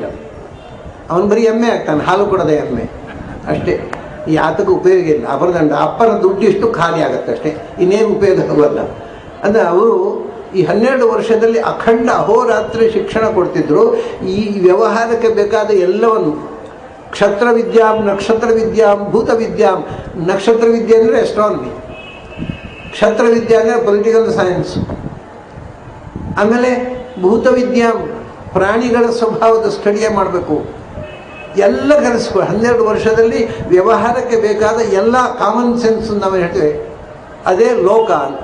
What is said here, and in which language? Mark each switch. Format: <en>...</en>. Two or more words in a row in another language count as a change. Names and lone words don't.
<kn>ಅವನು ಬರೀ MA ಆಗ್ತಾನೆ, ಹಾಲು ಕೊಡದೆ MA ಅಷ್ಟೇ. ಯಾತಕ್ಕೂ ಉಪಯೋಗ ಇಲ್ಲ. ಅಪ್ಪನ ದುಡ್ಡು ಇಷ್ಟು ಖಾಲಿ ಆಗುತ್ತೆ ಅಷ್ಟೇ, ಇನ್ನೇನು ಉಪಯೋಗ ಆಗೋಲ್ಲ. ಅಂದರೆ ಅವರು ಈ 12 ವರ್ಷದಲ್ಲಿ ಅಖಂಡ ಅಹೋರಾತ್ರಿ ಶಿಕ್ಷಣ ಕೊಡ್ತಿದ್ರು. ಈ ವ್ಯವಹಾರಕ್ಕೆ ಬೇಕಾದ ಎಲ್ಲವನ್ನು,</kn> <sa>ಕ್ಷತ್ರ ವಿದ್ಯಾಂ, ನಕ್ಷತ್ರ ವಿದ್ಯಾಂ, ಭೂತ ವಿದ್ಯಾಂ.</sa> <kn>ನಕ್ಷತ್ರ ವಿದ್ಯೆ ಅಂದರೆ ಎಸ್ಟ್ರಾನಮಿ, ಕ್ಷತ್ರ ವಿದ್ಯೆ ಅಂದರೆ</kn> <en>political science,</en> <kn>ಆಮೇಲೆ</kn> <sa>ಭೂತ ವಿದ್ಯಾಂ</sa> <kn>ಪ್ರಾಣಿಗಳ ಸ್ವಭಾವದ ಸ್ಟಡಿಯೇ ಮಾಡಬೇಕು. ಎಲ್ಲ ಕಲಿಸ್ಕೊ 12 ವರ್ಷದಲ್ಲಿ ವ್ಯವಹಾರಕ್ಕೆ ಬೇಕಾದ ಎಲ್ಲ</kn> <en>common sense</en> <kn>ನಾವು ಹೇಳ್ತೇವೆ, ಅದೇ ಲೋಕ ಅಂತ.</kn>